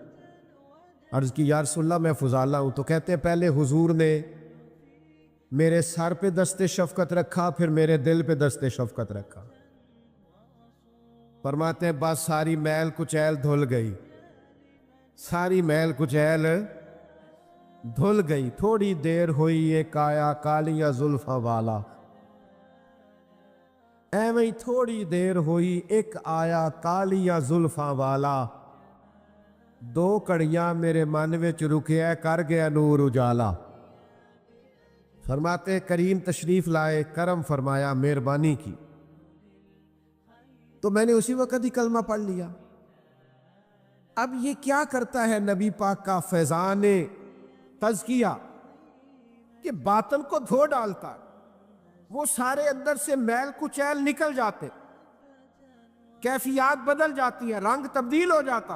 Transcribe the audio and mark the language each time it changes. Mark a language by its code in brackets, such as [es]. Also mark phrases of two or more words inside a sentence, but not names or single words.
[ur] عرض کی یا رسول اللہ میں فضالہ ہوں، تو کہتے ہیں پہلے حضور نے میرے سر پہ دست شفقت رکھا، پھر میرے دل پہ دست شفقت رکھا۔ فرماتے ہیں بس ساری میل کچیل دھل گئی، ساری میل کچیل دھل گئی، [pa] تھوڑی دیر ہوئی ایک آیا کالیاں زلفاں والا، ایویں ہی تھوڑی دیر ہوئی ایک آیا کالیاں زلفاں والا، دو کڑیاں میرے من وچ رکیا کر گیا نور اجالا۔ [ur] فرماتے کریم تشریف لائے، کرم فرمایا، مہربانی کی، تو میں نے اسی وقت ہی کلمہ پڑھ لیا۔ اب یہ کیا کرتا ہے نبی پاک کا فیضان تزکیہ کہ باطن کو دھو ڈالتا ہے، وہ سارے اندر سے میل کچیل نکل جاتے، کیفیات بدل جاتی ہے، رنگ تبدیل ہو جاتا۔